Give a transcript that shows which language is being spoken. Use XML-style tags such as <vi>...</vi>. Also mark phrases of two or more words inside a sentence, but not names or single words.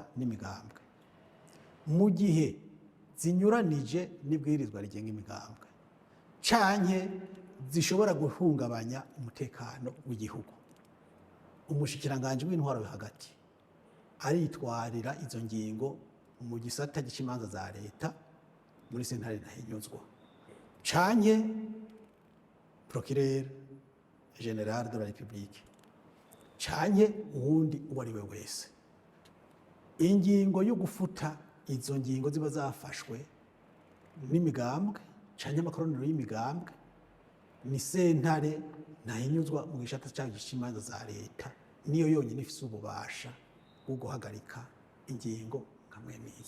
<rn>n'imigambwe mu gihe zinyuranije n'ibwirizwa rigenga imigambwe canke zishobora guhungabanya umutekano w'igihugu, umushikiranganje w'intwaro yo hagati aritwarira izo ngingo mu gisata cy'imanza za leta muri sentare ntahinyuzwa canke</rn> <fr>procureur general de la république</fr> <rn>canke uwundi uwo ari we wese. Ingingo yo gufuta izo ngingo ziba zafashwe n'imigambwe canke amakoraniro y'imigambwe ni sentare ntahinyuzwa mu gisata cy'imanza za leta niyo yonyine ifise ububasha bwo guhagarika ingingo nkamwe n'izo.</rn>